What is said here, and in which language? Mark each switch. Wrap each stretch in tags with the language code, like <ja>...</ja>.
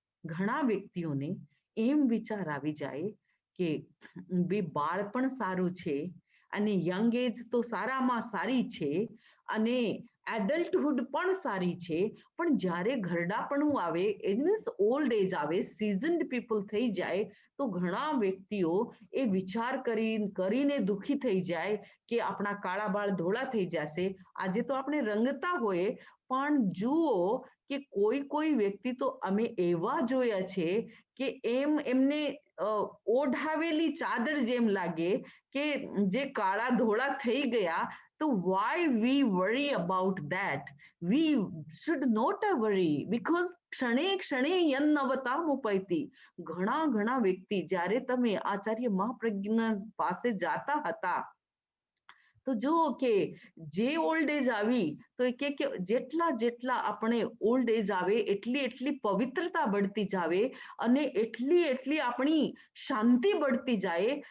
<gu>ઘણા વ્યક્તિઓને એમ વિચાર આવી જાય કે બે બાળપણ સારું છે અને યંગ એજ તો સારામાં સારી છે અને એડલ્ટહુડ પણ સારી છે, પણ જ્યારે ઘરડાપણું આવે,</gu> <en>it means old age</en> <gu>આવે, સિઝન્ડ પીપલ થઈ જાય, તો ઘણા વ્યક્તિઓ એ વિચાર કરીને દુઃખી થઈ જાય કે આપણા કાળા બાળ ધોળા થઈ જશે. આજે તો આપણે રંગતા હોઈએ, પણ જુઓ કે કોઈ કોઈ વ્યક્તિ તો અમે એવા જોયા છે કે એમને ઓઢાવેલી ચાદર જેમ લાગે કે જે કાળા ધોળા થઈ ગયા.</gu> <en>તો why we worry about that? We should not worry because</en> <sa>ક્ષણે ક્ષણે યન્નવતામુપૈતિ.</sa> <gu>ઘણા ઘણા વ્યક્તિ, જ્યારે તમે આચાર્ય મહાપ્રજ્ઞા પાસે જાતા હતા તો જુઓ કે જે ઓલ્ડ એજ આવી તો એ કે જેટલા જેટલા આપણે ઓલ્ડ એજ આવે એટલી એટલી પવિત્રતા બઢતી જાવે અને એટલી એટલી આપણી શાંતિ બઢતી જાય.</gu>